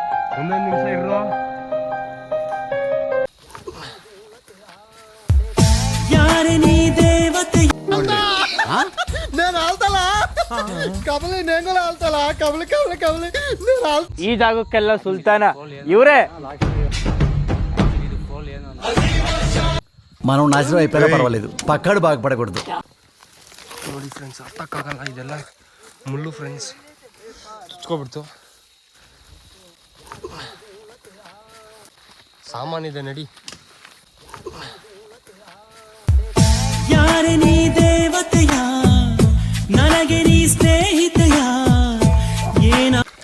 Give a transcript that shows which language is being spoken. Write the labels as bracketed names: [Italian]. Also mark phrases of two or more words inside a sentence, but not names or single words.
[Kannada] ಒಂದೊಂದು ನಿಮಿಷ ಇರೋ. ಯಾರೇ ನೀ ದೇವತೆ [Telugu] నేను ఆల్తలా కబలి నేను కూడా ఆల్తలా కబలి కబలి కబలి నేను [Kannada] ಈ ಜಾಗಕ್ಕೆಲ್ಲ ಸುಲ್ತಾನ ಇವರೇ. [Telugu] మనం నాశనం అయిపోయినా పర్వాలేదు, పక్కాడు బాగుపడకూడదు. [Kannada] ನೋಡಿ ಫ್ರೆಂಡ್ಸ್, ಹತ್ತಕ್ಕಾಗಲ್ಲ, ಇದೆಲ್ಲ ಮುಳ್ಳು ಫ್ರೆಂಡ್ಸ್, ಚುಚ್ಕೊಬಿಡ್ತು. ಸಾಮಾನಿದೆ ನಡಿ. ಯಾರೇ ನೀ ದೇವತೆಯ ನನಗೆ ನೀ ಸ್ನೇಹಿತೆಯ ಏನ.